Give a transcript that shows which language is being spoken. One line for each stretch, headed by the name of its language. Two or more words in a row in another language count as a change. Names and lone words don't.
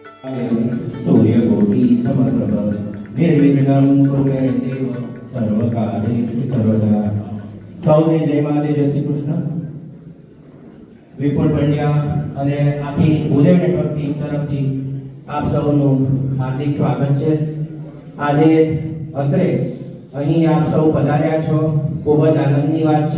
Sanskrit: सूर्यकोटि समप्रभ निर्विघ्नं कुरु मे देव सर्वकार्येषु सर्वदा।
Gujarati: સૌને જય મહાદેવ, જય શ્રી કૃષ્ણ. વિપુલ પંડ્યા અને આખી ભૂદેવ નેટવર્ક ટીમ તરફથી આપ સૌનું હાર્દિક સ્વાગત છે. આજે અત્રે અહીં આપ સૌ પધાર્યા છો, ખૂબ જ આનંદની વાત છે.